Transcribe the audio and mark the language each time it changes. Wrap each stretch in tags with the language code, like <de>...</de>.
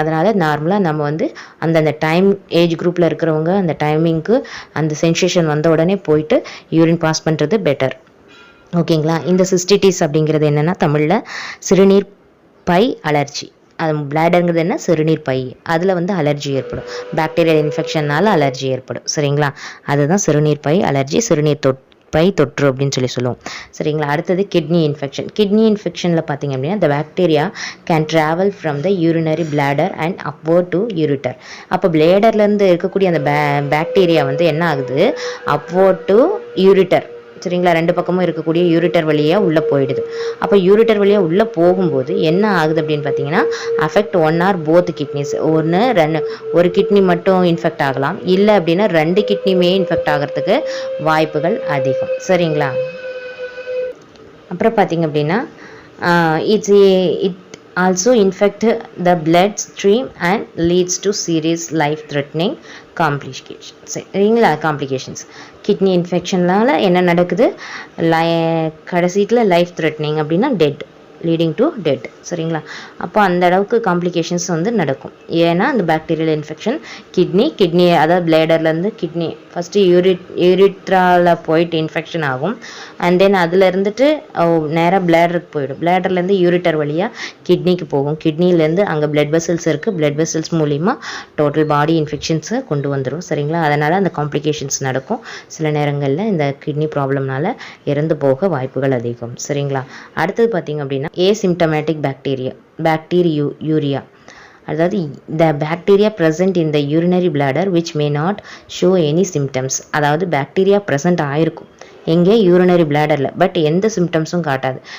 <ta>அதனால் நார்மலாக நம்ம வந்து அந்தந்த டைம் ஏஜ் குரூப்பில் இருக்கிறவங்க அந்த டைமிங்க்கு அந்த சென்சேஷன் வந்த உடனே போயிட்டு யூரின் பாஸ் பண்ணுறது பெட்டர். ஓகேங்களா? இந்த சிஸ்டிட்டிஸ் அப்படிங்கிறது என்னென்னா தமிழில் சிறுநீர் பை அலர்ஜி. அது பிளாடருங்கிறது என்ன, சிறுநீர் பை, அதில் வந்து அலர்ஜி ஏற்படும், பாக்டீரியல் இன்ஃபெக்ஷனால் அலர்ஜி ஏற்படும். சரிங்களா? அதுதான் சிறுநீர் பை அலர்ஜி, சிறுநீர் பை தொற்று அப்படின்னு சொல்லுவோம். சரிங்களா? அடுத்தது கிட்னி இன்ஃபெக்ஷனில் பார்த்தீங்க அப்படின்னா</ta> <en>the bacteria can travel from the urinary bladder and upward to ureter.</en> <ta>அப்போ பிளேடர்லேருந்து இருக்கக்கூடிய அந்த பாக்டீரியா வந்து என்ன ஆகுது,</ta> <en>upward to ureter.</en> <ta>சரிங்களா? ரெண்டு பக்கமும் இருக்கக்கூடிய யூரிட்டர் வழியாக உள்ளே போயிடுது. அப்போ யூரிட்டர் வழியாக உள்ளே போகும்போது என்ன ஆகுது அப்படின்னு பார்த்தீங்கன்னா</ta> <en>Affect one or both kidneys.</en> <ta>ஒரு கிட்னி மட்டும் இன்ஃபெக்ட் ஆகலாம், இல்லை அப்படின்னா 2 கிட்னியுமே இன்ஃபெக்ட் ஆகிறதுக்கு வாய்ப்புகள் அதிகம். சரிங்களா? அப்புறம் பார்த்தீங்க அப்படின்னா</ta> <en>it also infect the blood stream and leads to serious life threatening complications.</en> <ta>சரிங்களா? காம்ப்ளிகேஷன்ஸ் கிட்னி இன்ஃபெக்ஷனால என்ன நடக்குது, கடைசியில் லைஃப் த்ரெட்னிங் அப்படின்னா டெட்,</ta> <en>Leading to dead.</en> <ta>சரிங்களா? அப்போ அந்த அளவுக்கு காம்ப்ளிகேஷன்ஸ் வந்து நடக்கும். ஏன்னா அந்த பாக்டீரியல் இன்ஃபெக்ஷன் கிட்னி அதாவது பிளேடர்லேருந்து கிட்னி ஃபஸ்ட்டு யூரிட்ராவில் போயிட்டு இன்ஃபெக்ஷன் ஆகும். அண்ட் தென் அதில் இருந்துட்டு நேராக பிளேடருக்கு போயிடும், பிளேடர்லேருந்து யூரிட்டர் வழியாக கிட்னிக்கு போகும், கிட்னிலேருந்து அங்கே பிளட் வெசல்ஸ் இருக்குது, பிளட் வெசல்ஸ் மூலிமா டோட்டல் பாடி இன்ஃபெக்ஷன்ஸை கொண்டு வந்துடும். சரிங்களா? அதனால் அந்த காம்ப்ளிகேஷன்ஸ் நடக்கும். சில நேரங்களில் இந்த கிட்னி ப்ராப்ளம்னால இறந்து போக வாய்ப்புகள் அதிகம். சரிங்களா? அடுத்தது பார்த்திங்க அப்படின்னா ஏசிம்டமேட்டிக் பாக்டீரியூரியா. அதாவது</ta> <en>the bacteria present in the urinary bladder which may not show any symptoms.</en> <ta>அதாவது பாக்டீரியா ப்ரெசென்ட் ஆகிருக்கும் எங்கே, யூரினரி பிளாடரில், பட் எந்த சிம்டம்ஸும் காட்டாது.</ta>